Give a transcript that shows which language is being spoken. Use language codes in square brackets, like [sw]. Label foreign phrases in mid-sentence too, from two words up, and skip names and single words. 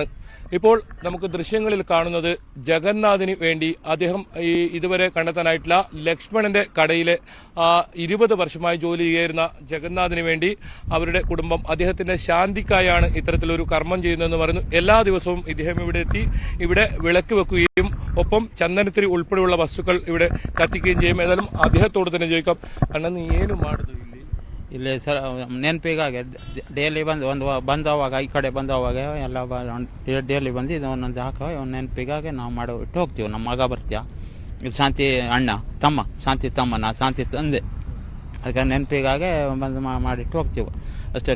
[ml] ഇപ്പോൾ നമുക്ക് ദൃശ്യങ്ങളിൽ കാണുന്നത് ജഗന്നാഥിന് വേണ്ടി അദ്ദേഹം ഇതുവരെ കണ്ടെത്താനായിട്ടില്ല ലക്ഷ്മണന്റെ കടയിലെ 20 വർഷമായി ജോലി ചെയ്യായിരുന്ന ജഗന്നാഥിന് വേണ്ടി അവരുടെ കുടുംബം അദ്ദേഹത്തിന്റെ ശാന്തിക്കായാണ് ഇത്തരത്തിലൊരു കർമ്മം ചെയ്യുന്നതെന്ന് പറയുന്നു. എല്ലാ ദിവസവും ഇദ്ദേഹം ഇവിടെ എത്തി ഇവിടെ വിളക്ക് വെക്കുകയും ഒപ്പം ചന്ദനത്തിരി ഉൾപ്പെടെയുള്ള വസ്തുക്കൾ ഇവിടെ കത്തിക്കുകയും ചെയ്യും. ഏതായാലും അദ്ദേഹത്തോട് തന്നെ ചോദിക്കാം, അണ്ണ നീ [kn] ಏನು ಮಾಡುದು ಇಲ್ಲಿ ಸರ್ ನೆನಪಿಗಾಗಿ ಡೈಲಿ ಬಂದವಾಗ ಈ ಕಡೆ ಬಂದವಾಗ ಎಲ್ಲ ಡೈಲಿ ಬಂದು ಇದು ಒಂದೊಂದು ಹಾಕೋ ನೆನಪಿಗಾಗಿ ನಾವು ಮಾಡಿ ಇಟ್ಟು ಹೋಗ್ತೀವಿ. ನಮ್ಮ ಮಗ ಬರ್ತೀಯ, ಇದು ಶಾಂತಿ ಅಣ್ಣ ತಮ್ಮ, ಶಾಂತಿ ತಮ್ಮ, ನಾ ಶಾಂತಿ ತಂದೆ, ಅದಕ್ಕೆ ನೆನಪಿಗಾಗಿ ಬಂದು ಮಾಡಿಟ್ಟು ಹೋಗ್ತೀವಿ ಅಷ್ಟೇ.